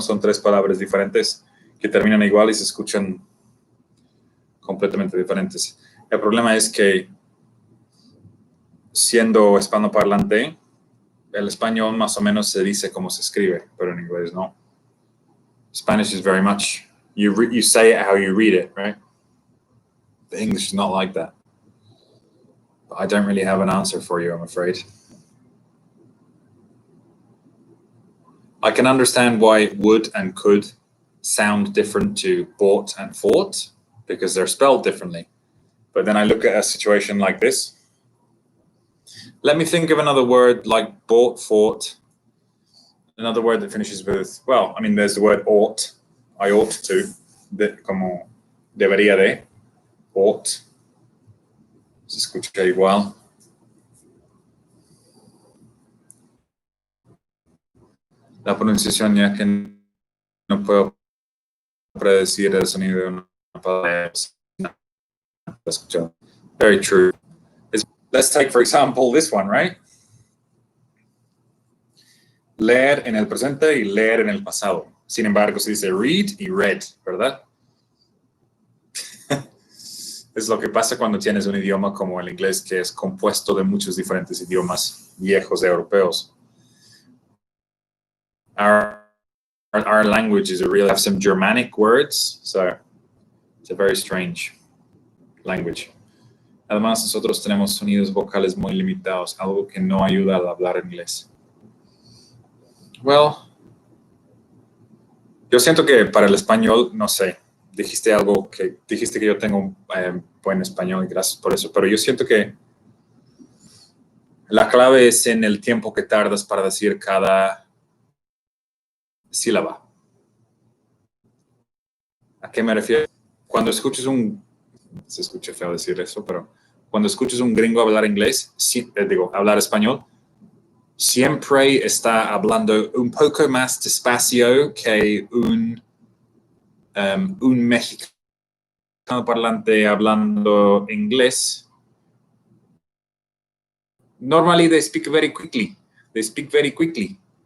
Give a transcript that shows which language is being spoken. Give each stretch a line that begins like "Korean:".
Spanish: Son 3 palabras diferentes que terminan igual y se escuchan completamente diferentes. El problema es que siendo hispanoparlante, el español más o menos se dice como se escribe, pero en inglés no.
English: Spanish is very much, you say it how you read it, right? The English is not like that. But I don't really have an answer for you, I'm afraid. I can understand why would and could sound different to bought and fought because they're spelled differently. But then I look at a situation like this. Let me think of another word like bought, fought. Another word that finishes with, well, I mean, there's the word ought. I ought to,
Spanish: como debería de,
English: ought.
Spanish: Se escucha igual. La pronunciación ya que no puedo predecir el sonido de una palabra.
English: Very true. Let's take, for example, this one, right?
Spanish: Leer en el presente y leer en el pasado. Sin embargo, se dice read y read, ¿verdad? Es lo que pasa cuando tienes un idioma como el inglés que es compuesto de muchos diferentes idiomas viejos europeos.
English: Our language is have some Germanic words, so it's a very strange language.
Spanish: Además, nosotros tenemos sonidos vocales muy limitados, algo que no ayuda al hablar inglés. Well, Yo siento que para el español, no sé, dijiste que yo tengo un buen español y gracias por eso, pero yo siento que la clave es en el tiempo que tardas para decir cada sílaba. ¿A qué me refiero? Cuando escuches se escucha feo decir eso, pero cuando escuches un gringo hablar inglés, hablar español, siempre está hablando un poco más despacio que un mexicano parlante hablando inglés.
English: Normally they speak very quickly. They speak very quickly.